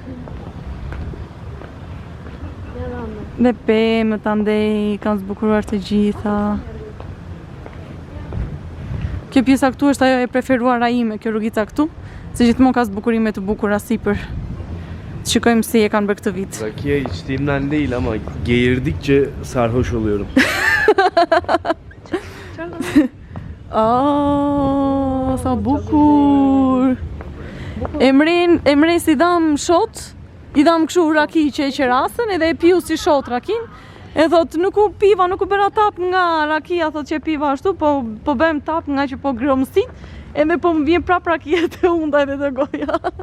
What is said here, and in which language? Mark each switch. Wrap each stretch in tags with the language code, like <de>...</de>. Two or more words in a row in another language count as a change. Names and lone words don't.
<sq>Dhe pemët andej kanë zbukuruar të gjitha. Kjo pjesa këtu është ajo e preferuara ime, kjo rrugica këtu, se gjithmonë ka zbukurime të bukura sipër. Të shikojmë si e kanë bërë këtë vit.</sq> <tr>Rakia içtiğimden değil ama geğirdikçe sarhoş oluyorum.</tr> <sq>Oh, sa bukur. Emre si dham shot, i dham kështu raki që e qerasën edhe e piu si shot rakin. E thot, nuk u piva, nuk u bëra tap nga rakia, thot që piva ashtu, po bëjmë tap nga që po gromësit, edhe po më vjen prap rakia të unda edhe të goja.</sq>